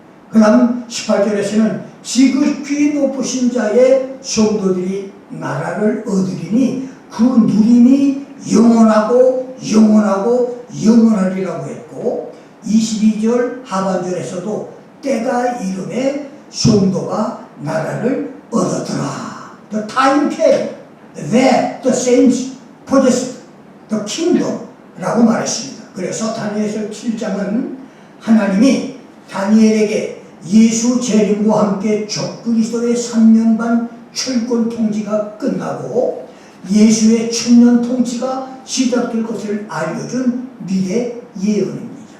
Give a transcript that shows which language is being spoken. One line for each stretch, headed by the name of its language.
Korean: 그 다음 18절에서는 지극히 높으신 자의 성도들이 나라를 얻으리니 그 누림이 영원하고 영원하고 영원하리라고 했고, 22절 하반절에서도 때가 이름에 성도가 나라를 얻었더라.
English: The time came that the saints possessed the kingdom
Korean: 라고 말했습니다. 그래서 다니엘서 7장은 하나님이 다니엘에게 예수 재림과 함께 적그리스도의 3년 반 철권 통치가 끝나고 예수의 1000년 통치가 시작될 것을 알려준 미래 예언입니다.